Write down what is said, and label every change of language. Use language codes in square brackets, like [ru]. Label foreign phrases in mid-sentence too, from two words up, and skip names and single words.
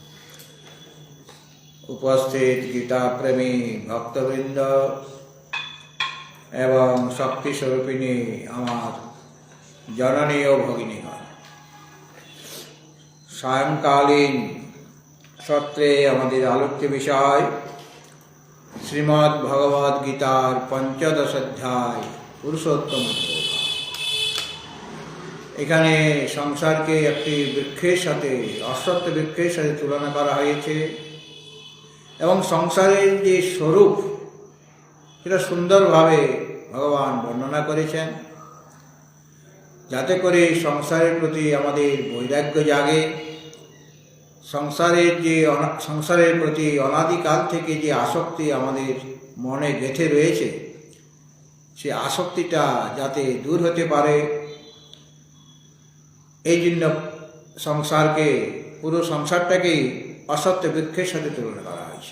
[bn] উপস্থিত গীতা প্রেমী ভক্তবৃন্দ এবং শক্তি স্বরূপিণী আমার জননী ও ভগিনীগণ, সায়ংকালীন সত্রে আমাদের আলোচ্য বিষয় শ্রীমদ্ ভগবদ গীতার পঞ্চদশ অধ্যায় পুরুষোত্তম যোগা। এখানে সংসারকে একটি বৃক্ষের সাথে অশ্বত্থ বৃক্ষের সাথে তুলনা করা হয়েছে এবং সংসারের যে স্বরূপ সেটা সুন্দরভাবে ভগবান বর্ণনা করেছেন, যাতে করে সংসারের প্রতি আমাদের বৈরাগ্য জাগে। সংসারের প্রতি অনাদিকাল থেকে যে আসক্তি আমাদের মনে গেঁথে রয়েছে, সে আসক্তিটা যাতে দূর হতে পারে, এই জন্য পুরো সংসারটাকেই অসত্য বৃক্ষের সাথে তুলনা করা হয়েছে।